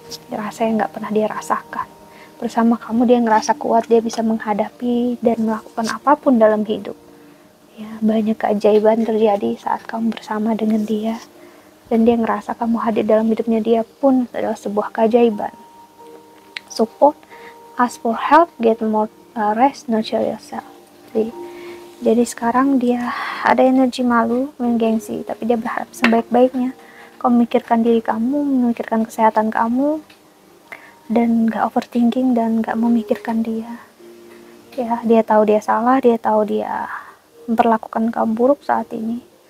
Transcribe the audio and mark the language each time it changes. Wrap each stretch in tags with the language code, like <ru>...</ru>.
<id>Rasa yang gak pernah dia rasakan. Bersama kamu dia ngerasa kuat, dia bisa menghadapi dan melakukan apapun dalam hidup. Ya, banyak keajaiban terjadi saat kamu bersama dengan dia, dan dia ngerasa kamu hadir dalam hidupnya dia pun adalah sebuah keajaiban.</id> <en>Support, ask for help, get more rest, nurture yourself.</en> <id>Jadi sekarang dia ada energi malu, menggengsi, tapi dia berharap sebaik-baiknya kamu memikirkan diri kamu, memikirkan kesehatan kamu, dan gak overthinking dan gak memikirkan dia. Ya, dia tahu dia salah, dia tahu dia memperlakukan kamu buruk saat ini.</id>